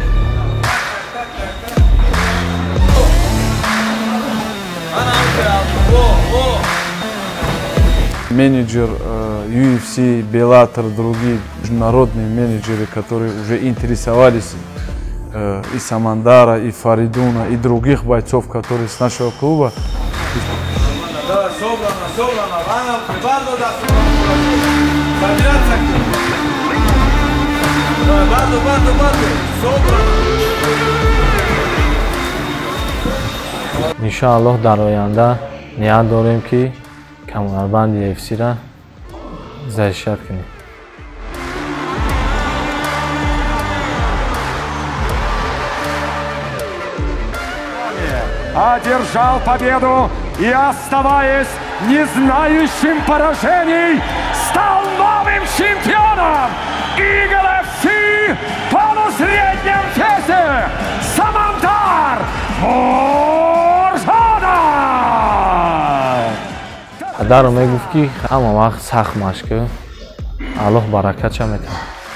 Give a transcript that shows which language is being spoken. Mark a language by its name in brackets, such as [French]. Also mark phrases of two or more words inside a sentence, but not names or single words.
[Russian] Менеджер UFC, Bellator, другие международные менеджеры, которые уже интересовались и Самандара, и Фаридуна, и других бойцов, которые с нашего клуба. [Tajik] انشاءالله در آینده نیت داریم که کمربند UFC را زشت کنیم. [Russian] Одержал победу и, оставаясь не знающим поражений, стал новым чемпионом ИГЛФС в полусреднем весе Самандар Мурзода! [Tajik] پدرم میگفت که همه وقت سخت مشق الله برکت میده